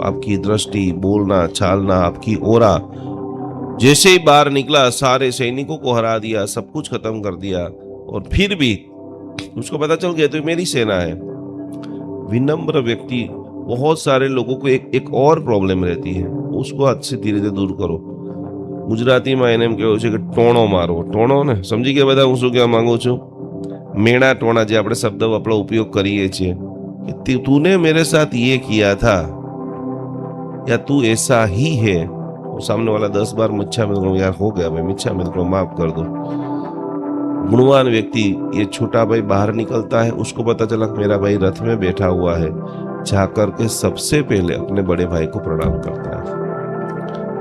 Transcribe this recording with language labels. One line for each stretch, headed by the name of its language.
Hindi: आपकी दृष्टि, बोलना, चालना, आपकी ओरा, जैसे ही बाहर निकला सारे सैनिकों को हरा दिया, सब कुछ खत्म कर दिया, और फिर भी उसको पता चल गया तो मेरी सेना है। विनम्र व्यक्ति, बहुत सारे लोगों को एक और प्रॉब्लम रहती है, उसको आज से धीरे धीरे दूर करो। गुजराती में
Gujarati: એને એમ કહેવું છે કે ટોણો મારો, ટોણો ને સમજી ગયા બધા હું શું કહેવા માંગુ છું? મેણા ટોણા જે આપણે શબ્દ આપણો ઉપયોગ કરીએ છીએ
Hindi: कि तूने मेरे साथ ये किया था या तू ऐसा ही है, और सामने वाला 10 बार मिच्छा मिल यार हो गया भाई, मिच्छा मिल माफ कर दो। गुणवान व्यक्ति, ये छोटा भाई बाहर निकलता है, उसको पता चला कि मेरा भाई रथ में बैठा हुआ है, जाकर के सबसे पहले अपने बड़े भाई को प्रणाम करता है।